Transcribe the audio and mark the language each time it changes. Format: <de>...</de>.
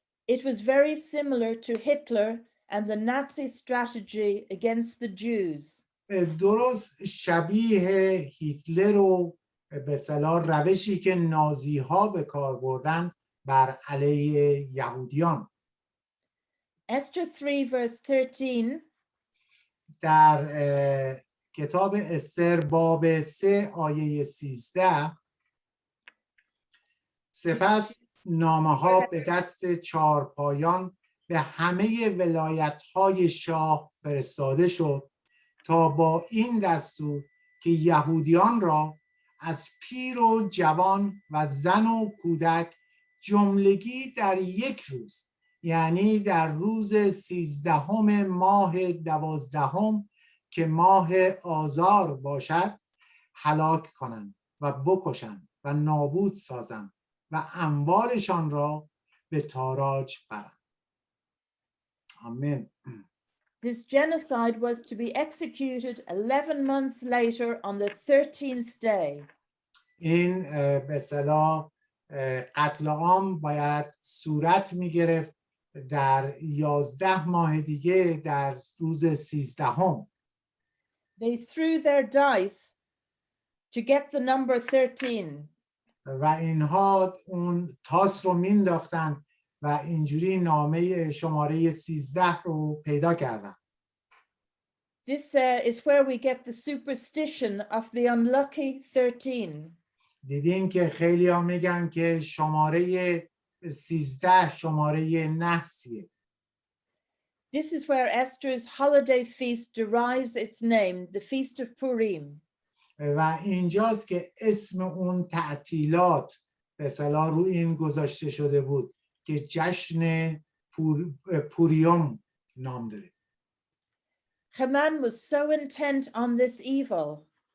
<en>It was very similar to Hitler and the Nazi strategy against the Jews.</en> <fa>درست شبیه هیتلر و به اصطلاح روشی که نازی ها به کار بردن بر علیه یهودیان.</fa> <en>Esther 3 verse 13</en> <fa>در کتاب استر باب 3 آیه 13 سپس نامه ها به دست چارپایان به همه ولایت های شاه فرستاده شد تا با این دستور که یهودیان را از پیر و جوان و زن و کودک جملگی در یک روز، یعنی در روز 13 ماه 12 که ماه آذار باشد، هلاک کنند و بکشند و نابود سازند و اموالشان را به تاراج برند. آمین.</fa> <en>This genocide was to be executed 11 months later on the 13th day.</en> <fa>این به اصطلاح قتل عام باید صورت می گرفت در 11 ماه دیگه در روز 13.</fa> <en>They threw their dice to get the number 13.</en> <fa>و اینها اون تاس رو مینداختن و اینجوری نامه شماره 13 رو پیدا کردن.</fa> <en>This is where we get the superstition of the unlucky 13.</en> <fa>دیدین که خیلی ها میگن که شماره 13 شماره نحسیه.</fa> <en>This is where Esther's holiday feast derives its name, the Feast of Purim.</en> <fa>و اینجاست که اسم اون تعطیلات به اصطلاح رو این گذاشته شده بود که جشن پوریوم نام داره.</fa> <en>Haman was so intent on this evil</en>